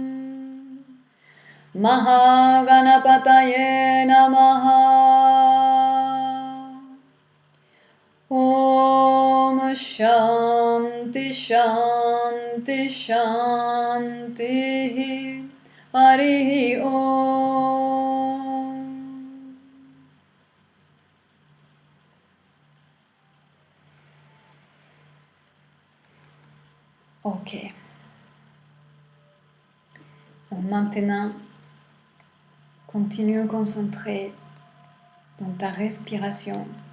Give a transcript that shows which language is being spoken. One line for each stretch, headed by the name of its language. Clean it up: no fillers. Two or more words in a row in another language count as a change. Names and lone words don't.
Sanskrit: महागणपतये नमः ॐ शान्तिः शान्तिः शान्तिः हरिः ॐ.
French: Ok. Donc maintenant, continue à concentrer dans ta respiration.